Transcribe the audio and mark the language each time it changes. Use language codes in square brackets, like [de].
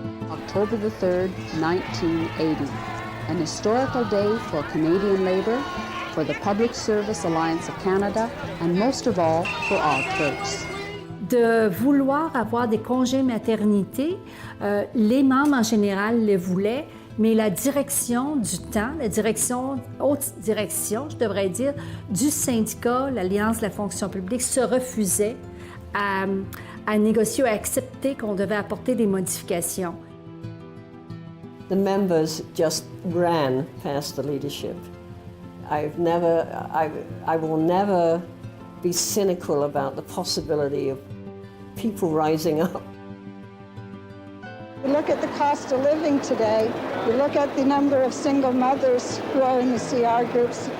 [en] October the 3rd, 1980, an historical day for Canadian labour, for the Public Service Alliance of Canada, and most of all, for all clerks. [fr] De vouloir avoir des congés maternité, les membres en général le voulaient, mais la direction du temps, haute direction, je devrais dire, du syndicat, l'Alliance de la fonction publique, se refusait à négocier ou à accepter qu'on devait apporter des modifications. [en] The members just ran past the leadership. I will never be cynical about the possibility of people rising up. You look at the cost of living today, you look at the number of single mothers who are in the CR groups.